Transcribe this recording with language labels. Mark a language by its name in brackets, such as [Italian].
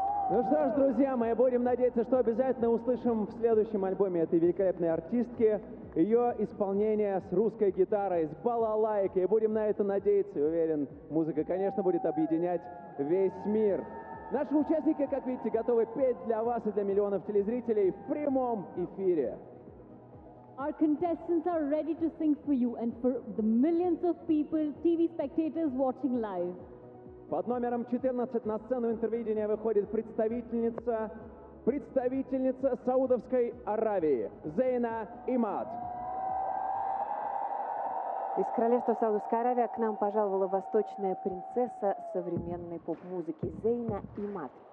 [Russian] Ну что ж, друзья мои, будем надеяться, что обязательно услышим в следующем альбоме этой великолепной артистки ее исполнение с русской гитарой, с балалайкой. Будем на это надеяться, и уверен, музыка, конечно, будет объединять весь мир. Наши участники, как видите, готовы петь для вас и для миллионов телезрителей в прямом эфире. [English] Our contestants are ready to sing for you and for the millions of people, TV spectators watching live. [Russian] Под номером 14 на сцену Интервидения выходит представительница Саудовской Аравии, Зейна Имад. Из королевства Саудовской Аравии к нам пожаловала восточная принцесса современной поп-музыки, Зейна Имад.